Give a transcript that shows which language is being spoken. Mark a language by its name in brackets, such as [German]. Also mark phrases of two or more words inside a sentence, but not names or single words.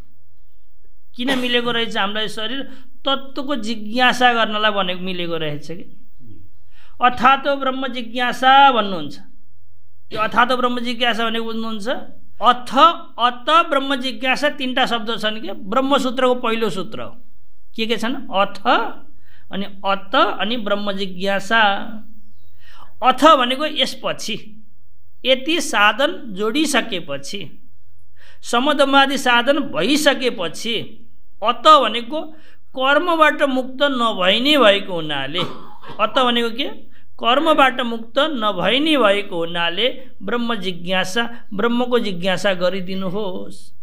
[Nepali] किन मिलेको रहेछ हामीलाई शरीर? तत्त्वको जिज्ञासा गर्नलाई भनेको मिलेको रहेछ कि। [Sanskrit] अथातो ब्रह्म जिज्ञासा [Nepali] भन्नुहुन्छ। यो [Sanskrit] अथातो ब्रह्म जिज्ञासा [Nepali] भनेको बुझ्नुहुन्छ? [Sanskrit] अत ब्रह्म जिज्ञासा [Nepali] तीनटा शब्द छन् कि ब्रह्मसूत्रको पहिलो सूत्र हो। के छन्? अथ अनि अत अनि ब्रह्म जिज्ञासा। अथ भनेको यसपछि, यति साधन जोडिसकेपछि, समदमादि साधन भइसकेपछि, अत भनेको कर्मबाट मुक्त नभइ नै भएको हुनाले, अत भनेको के? कर्मबाट मुक्त नभइ नै भएको हुनाले ब्रह्म जिज्ञासा, ब्रह्मको जिज्ञासा गरिदिनुहोस्।